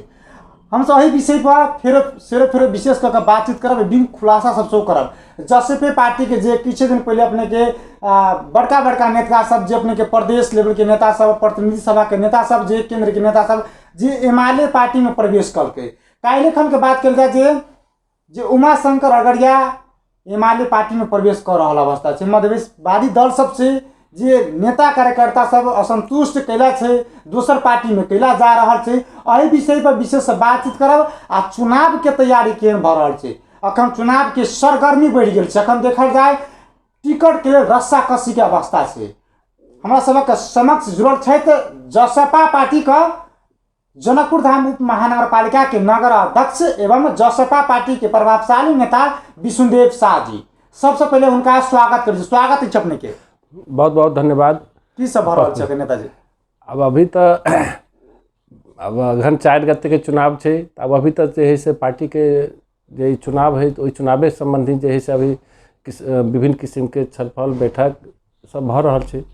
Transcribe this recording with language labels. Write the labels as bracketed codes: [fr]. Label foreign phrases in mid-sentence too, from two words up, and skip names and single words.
[mai] हम सब यही विषय पर फेर विशेष करके बातचीत करब, बिन खुलासा सब शो करब। जसपा पार्टी के जे किछ दिन पहले अपने के बड़का बड़का नेता सब जे अपने के प्रदेश लेवल के नेता सब, प्रतिनिधि सभा के नेता सब, जे केंद्र के नेता सब जे एमाले पार्टी में प्रवेश करके काल्हि खन के बात कल जाए जे उमाशंकर अगड़िया एमाले पार्टी में प्रवेश कर रहा अवस्था है। मधेशवादी दल सब से जे नेता कार्यकर्ता सब असंतुष्ट कैला है, दोसर पार्टी में कैला जा रहा है। यही विषय पर विशेष बातचीत करब। आ चुनाव के तैयारी केहन भ रहा है, अखन चुनाव के सरगर्मी बढ़ गई है। अखन देखल जाए टिकट के रस्सा कसी के अवस्था से हमारा सबक समक्ष जुड़ल है। जसपा पार्टी का जनकपुर धाम उप महानगरपालिका के नगर अध्यक्ष एवं जसपा पार्टी के प्रभावशाली नेता विष्णुदेव शाह जी, सबसे पहले उनका स्वागत कर स्वागत है अपने के। बहुत बहुत धन्यवाद। की सब भरल नेताजी? अब अभी तो अब अगहन 4 गते के चुनाव है, अब अभी तक जो है से पार्टी के जो चुनाव है तो चुनावे संबंधी जो है से अभी विभिन्न किस्म के छलफल बैठक सब भ रहा है।